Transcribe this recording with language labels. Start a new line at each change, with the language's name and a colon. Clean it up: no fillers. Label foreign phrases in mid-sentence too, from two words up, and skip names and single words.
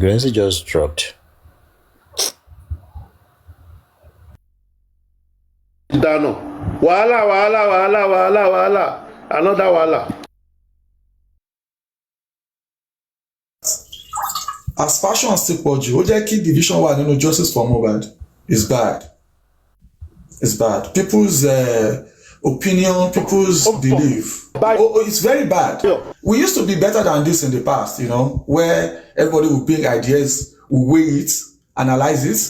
English: Gurezi just dropped. Dano. Wahala. Another wahala. As fashion still
Yoruba: pọ̀jù, ó jẹ́ kí division wà nínú
English: justice for
Yoruba: Mohbad.
English: It's bad. It's bad. People's opinion, people's belief. It's very bad. We used to be better than this in the past, where everybody would bring ideas, would weigh it, analyze it.